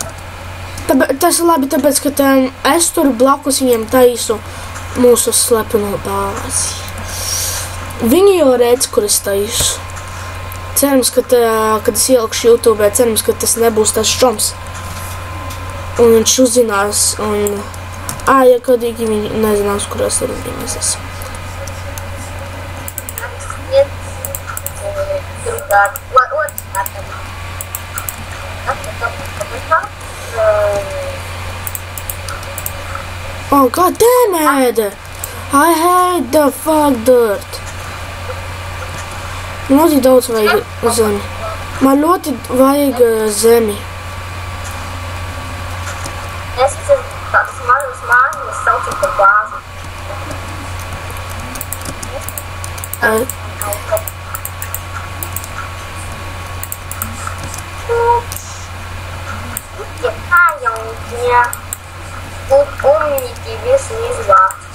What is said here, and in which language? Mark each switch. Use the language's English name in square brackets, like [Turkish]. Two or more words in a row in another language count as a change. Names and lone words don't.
[Latvian] Tas ir labi, tāpēc, ka es tur blakus viņiem taisu mūsu slepeno bāzi. Viņi jau redz, kur es taisu. Cerams, kad es ielikšu YouTube, cerams, ka tas nebūs tas šoms. Un viņš uzzinās, un... ja kādīgi viņi nezinās, kur es tur mēs esam. [English] Oh, god damn it! I hate the fuck dirt. [Latvian] Man ļoti daudz vajag zemi. Man ļoti vajag zemi. Es esmu tāds mazas mājas, saucu par bāzi. [Russian] Какая умники весь из вас.